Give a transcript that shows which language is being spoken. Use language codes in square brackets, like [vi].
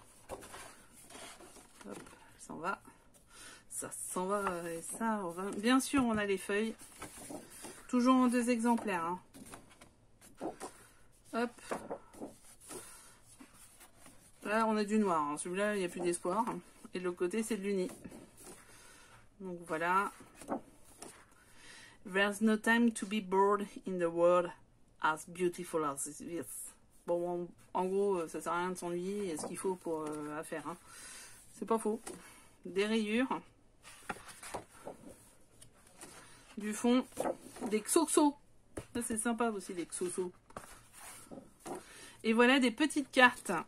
[fr] Hop, ça s'en va. Ça s'en va et ça, on va... Bien sûr, on a les feuilles. Toujours en 2 exemplaires. Hein. Hop. Là, on a du noir. Hein. Celui-là, il n'y a plus d'espoir. Et de l'autre côté, c'est de l'uni. Donc voilà. [en] There's no time to be bored in the world as beautiful as this. [fr] Bon, en gros, ça sert à rien de s'ennuyer. Il y a ce qu'il faut pour à faire. Hein. C'est pas faux. Des rayures. Du fond. Des xoxos. Ça, c'est sympa aussi, les xoxos. Et voilà des petites cartes.